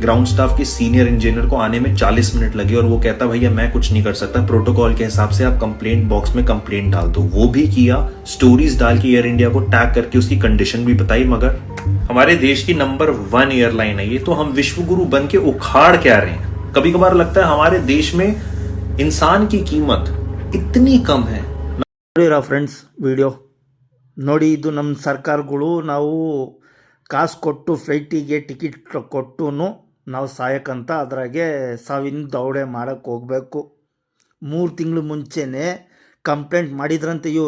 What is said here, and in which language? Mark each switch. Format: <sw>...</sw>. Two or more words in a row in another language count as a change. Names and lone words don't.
<en>ground staff</en> <hi>के</hi> <en>senior engineer</en> <hi>को आने में 40 मिनट लगे और वो कहता भैया मैं कुछ नहीं कर सकता, प्रोटोकॉल के हिसाब से आप</hi> <en>complaint box</en> <hi>में कंप्लेंट डाल दो. वो भी किया, स्टोरीज डाल के एयर इंडिया को टैग करके उसकी कंडीशन भी बताई. मगर हमारे देश की नंबर 1 एयरलाइन है ये, तो हम विश्व गुरु बन के उखाड़ क्या रहे हैं. कभी कभार लगता है हमारे देश में इंसान की कीमत इतनी कम है.</hi> <kn>ನೋಡಿರಾ ಫ್ರೆಂಡ್ಸ್ ವಿಡಿಯೋ ನೋಡಿ, ಇದು ನಮ್ಮ ಸರ್ಕಾರಗಳು ನಾವು ಕಾಸು ಕೊಟ್ಟು ಫ್ಲೈಟಿಗೆ ಟಿಕೆಟ್ ಕೊಟ್ಟು ನಾವು ಸಾಯಕ್ಕಂತ ಅದ್ರಾಗೆ ಸಾವಿನ ದೌಡೆ ಮಾಡೋಕ್ಕೆ ಹೋಗಬೇಕು. 3 ತಿಂಗಳು ಮುಂಚೆನೇ ಕಂಪ್ಲೇಂಟ್ ಮಾಡಿದ್ರಂತೆ ಇವರು.</kn>